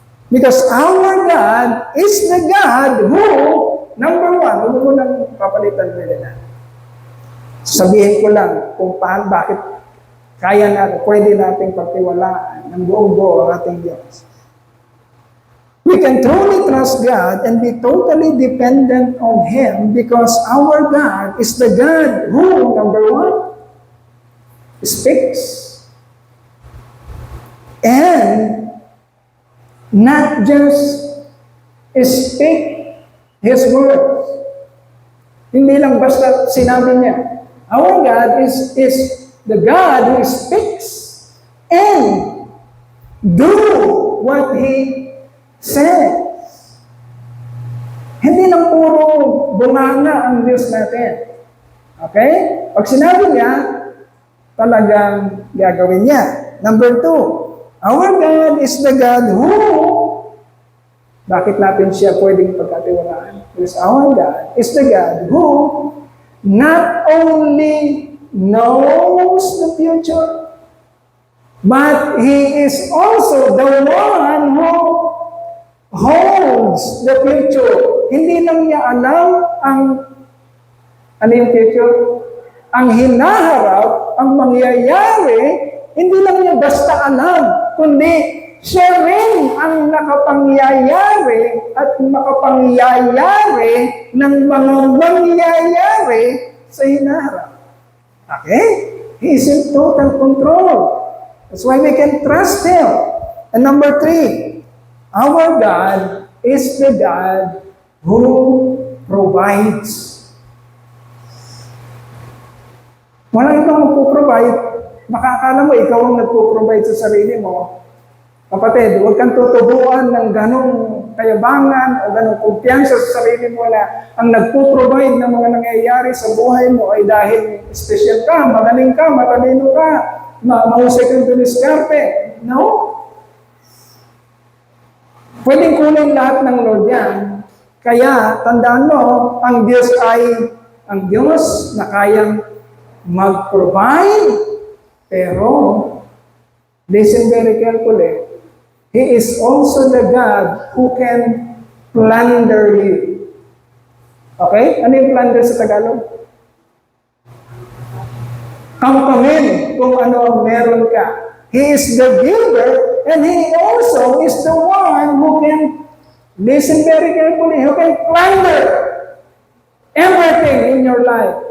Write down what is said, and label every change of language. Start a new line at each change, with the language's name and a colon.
English: Because our God is the God who, number one,
Filipino: huwag mo nang papalitan nila na. Sabihin ko lang kung bakit kaya natin, pwede nating pagtiwalaan ng buong-buo ang ating Diyos.
English: We can truly trust God and be totally dependent on Him because our God is the God who, number one, speaks. And not just speak His words.
Filipino: Hindi lang basta sinabi niya.
English: Our God is the God who speaks and do what He says.
Filipino: Hindi lang puro bunganga ang Diyos natin. Okay? Pag sinabi niya, talagang gagawin niya.
English: Number two, our God is the God who,
Filipino: bakit natin siya pwedeng pagkatiwalaan?
English: Because our God is the God who not only knows the future, but He is also the one who holds the future.
Filipino: Hindi lang niya alam ano yung future? Ang hinaharap, ang mangyayari, hindi lang niya basta alam, kundi siya rin ang nakapangyayari at makapangyayari ng mga mangyayari sa hinaharap.
English: Okay? He is in total control. That's why we can trust Him. And number three, our God is the God who provides.
Filipino: Walang ibang magpo-provide. Makakala mo, ikaw ang nagpo-provide sa sarili mo. Kapatid, huwag kang tutubuan ng ganong kayabangan o ganong kumpiyansa sa sarili mo na ang nagpo-provide ng mga nangyayari sa buhay mo ay dahil special ka, magaling ka, matalino ka, mahusay kang dumiskarte. No? Pwedeng kunin lahat ng Lord yan. Kaya, tandaan mo, ang Diyos ay ang Diyos na kayang mag-provide
English: Pero, listen very carefully, He is also the God who can plunder you.
Filipino: Okay? Ano yung plunder sa Tagalog? Kamkamin kung ano ang meron ka.
English: He is the giver, and He also is the one who can, listen very carefully, who can plunder everything in your life.